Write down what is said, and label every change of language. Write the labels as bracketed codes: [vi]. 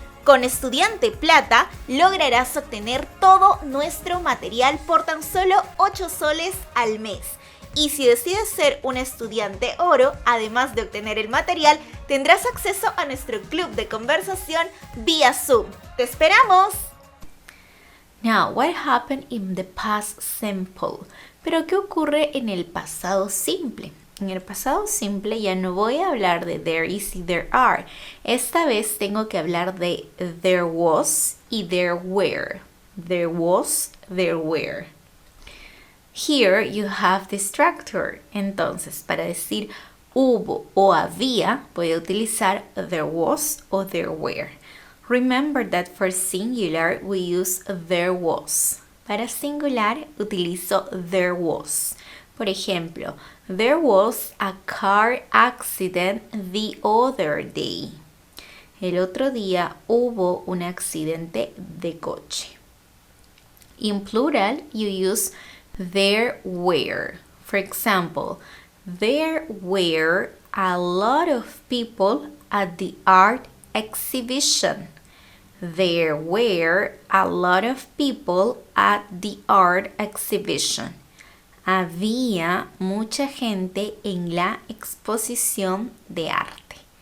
[es] Con Estudiante Plata lograrás obtener todo nuestro material por tan solo 8 soles al mes. Y si decides ser un estudiante oro, además de obtener el material, tendrás acceso a nuestro club de conversación vía Zoom. ¡Te esperamos! [en] Now, what happened in the past simple? [es] Pero ¿qué ocurre en el pasado simple? En el pasado simple ya no voy a hablar de [en] there is [es] y [en] there are. [es] Esta vez tengo que hablar de [en] there was [es] y [en] there were. There was, there were. Here you have the structure. [es] Entonces, para decir hubo o había, voy a utilizar [en] there was [es] o [en] there were. Remember that for singular we use there was. [es] Para singular utilizo [en] there was. [es] Por ejemplo, [en] there was a car accident the other day. [es] El otro día hubo un accidente de coche. [en] In plural, you use there were. For example, there were a lot of people at the art exhibition. There were a lot of people at the art exhibition. [es] Había mucha gente en la exposición de arte.